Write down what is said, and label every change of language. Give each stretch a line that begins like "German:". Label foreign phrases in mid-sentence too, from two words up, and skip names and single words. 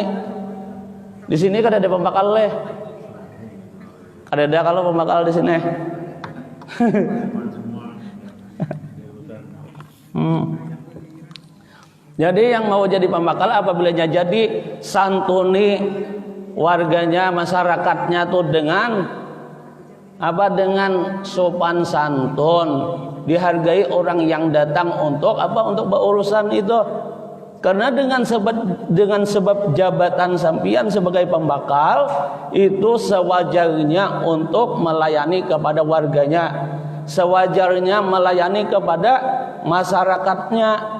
Banjar: Di sini kada ada pembakal leh, kada ada kalau pembakal di sini.
Indonesian: Jadi yang mau jadi pembakal apabila jadi santuni warganya, masyarakatnya tuh dengan apa, dengan sopan santun, dihargai orang yang datang untuk apa, untuk berurusan itu. Karena dengan sebab jabatan sampian sebagai pembakal itu sewajarnya untuk melayani kepada warganya, sewajarnya melayani kepada masyarakatnya.